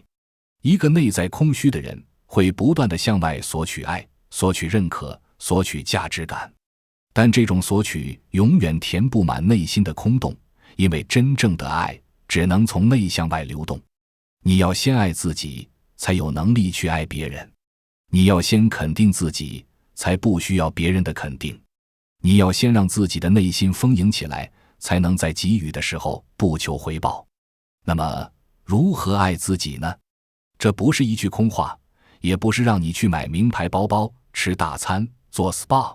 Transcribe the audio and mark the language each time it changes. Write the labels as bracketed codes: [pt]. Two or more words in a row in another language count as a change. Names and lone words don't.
[zh] 一個內在空虛的人，會不斷地向外索取愛，索取認可，索取價值感。但這種索取永遠填不滿內心的空洞，因為真正的愛只能從內向外流動。你要先愛自己，才有能力去愛別人。你要先肯定自己，才不需要別人的肯定。你要先讓自己的內心豐盈起來，才能在給予的時候不求回報。那麼，如何愛自己呢？這不是一句空話，也不是讓你去買名牌包包、吃大餐、做 SPA。